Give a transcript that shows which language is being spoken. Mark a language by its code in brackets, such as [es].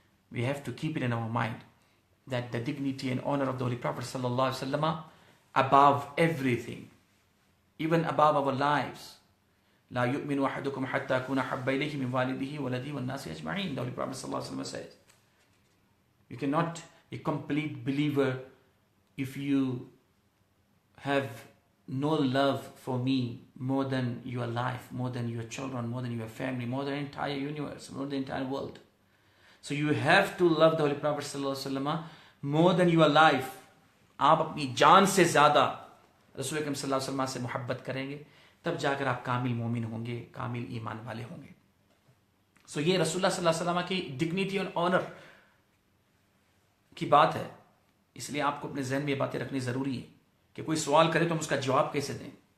[en] We have to keep it in our mind that the dignity and honor of the Holy Prophet sallallahu alaihi wasallam above everything, even above our lives. [ar] لا يؤمن أحدكم حتى أكون حب إليه من والده ولده والناس أجمعين. [en] The Holy Prophet sallallahu alaihi wasallam says, you cannot be a complete believer if you have no love for me more than your life, more than your children, more than your family, more than the entire universe, more than the entire world. So you have to love the Holy Prophet sallallahu alaihi wasallam more than your life. [ur] آپ اپنی جان سے زیادہ رسول اکرم صلی اللہ علیہ وسلم سے محبت کریں گے, تب جا کر آپ کامل مومن ہوں گے, کامل ایمان والے ہوں گے. سو یہ رسول اللہ صلی اللہ علیہ وسلم کی ڈگنیٹی اور آنر کی بات ہے. اس لیے آپ کو اپنے ذہن میں یہ باتیں رکھنی ضروری ہے کہ کوئی سوال کرے تو ہم اس کا جواب کیسے دیں.